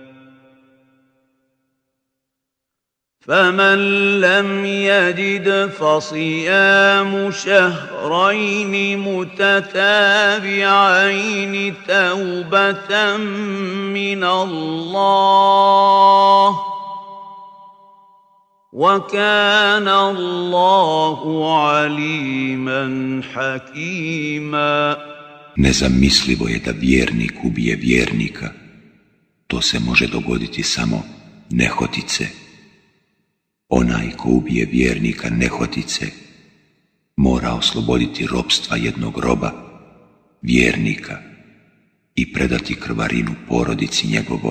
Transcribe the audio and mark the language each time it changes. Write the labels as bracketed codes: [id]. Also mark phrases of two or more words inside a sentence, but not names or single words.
[ar] فمن لم يجد فصيام شهرين متتابعين توبة من الله وكان الله عليما حكيما. [bs] Nezamislivo je da vjernik ubije vjernika. To se može dogoditi samo nehotice. Onaj ko ubije vjernika nehotice mora osloboditi ropstva jednog roba, vjernika, i predati krvarinu porodici njegovoj.